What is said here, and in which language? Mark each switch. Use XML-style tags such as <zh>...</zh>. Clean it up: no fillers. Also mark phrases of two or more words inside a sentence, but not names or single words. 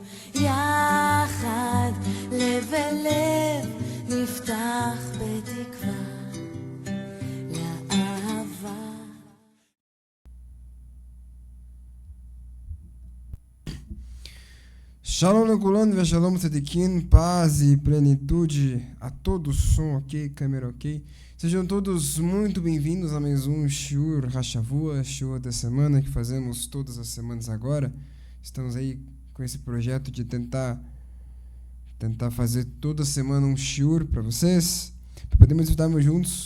<he>יחד לב אל לב נפתח בתקווה לאהבה. שלום לכולן ושלום צדיקים,</he> <pt>paz e plenitude a todos, som ok, câmera ok. Sejam todos muito bem-vindos a mais um</pt> <he>שיעור השבוע,</he> <pt>Shiur da semana, que fazemos todas as semanas agora. Estamos aí com esse projeto de tentar fazer toda semana um Shiur para vocês, para podermos estudarmos juntos.</pt>